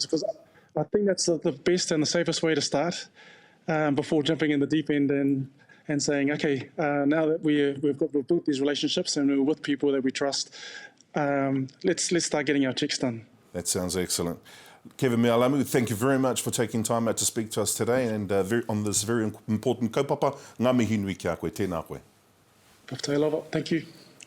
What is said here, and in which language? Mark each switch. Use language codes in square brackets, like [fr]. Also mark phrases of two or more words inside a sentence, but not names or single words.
[en] Because I think that's the best and the safest way to start before jumping in the deep end and saying, okay, now that we've built these relationships and we're with people that we trust, let's start getting our checks done. That sounds excellent. Keven Mealamu, thank you very much for taking time out to speak to us today and on this very important kaupapa. [mi] Ngā mihi nui kia koe, tēnā koe. [en] Thank you.